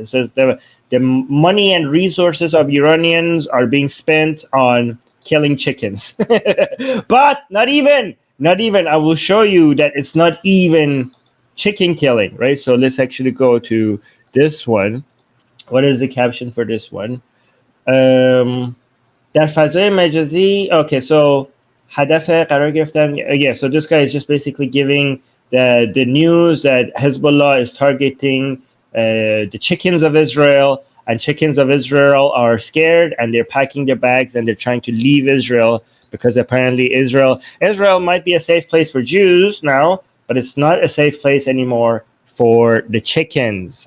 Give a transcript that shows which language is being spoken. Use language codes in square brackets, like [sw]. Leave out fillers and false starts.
[en] It says the money and resources of Iranians are being spent on killing chickens, but not even. I will show you that it's not even chicken killing, right? So let's actually go to this one. What is the caption for this one? [fa] در فضای مجازی. [en] Okay, so [fa] هدف قرار گرفتن. [en] Yeah, so this guy is just basically giving the news that Hezbollah is targeting the chickens of Israel, and chickens of Israel are scared and they're packing their bags and they're trying to leave Israel because apparently Israel might be a safe place for Jews now, but it's not a safe place anymore for the chickens.